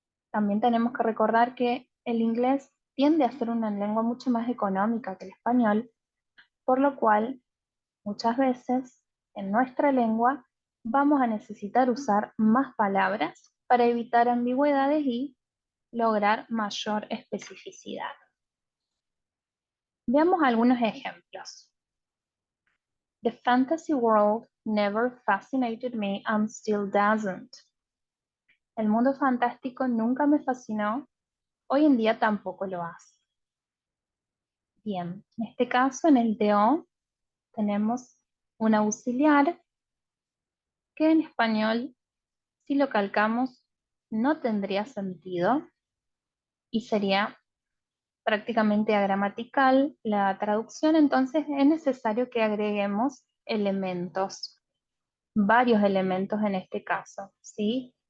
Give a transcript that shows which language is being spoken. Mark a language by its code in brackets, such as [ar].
[es] También tenemos que recordar que el inglés tiende a ser una lengua mucho más económica que el español, por lo cual muchas veces en nuestra lengua vamos a necesitar usar más palabras para evitar ambigüedades y lograr mayor especificidad. Veamos algunos ejemplos. [en] The fantasy world never fascinated me and still doesn't. [es] El mundo fantástico nunca me fascinó, hoy en día tampoco lo hace. Bien, en este caso en el TO tenemos un auxiliar que en español, si lo calcamos, no tendría sentido y sería prácticamente agramatical la traducción, entonces es necesario que agreguemos elementos, varios elementos en este caso, ¿sí?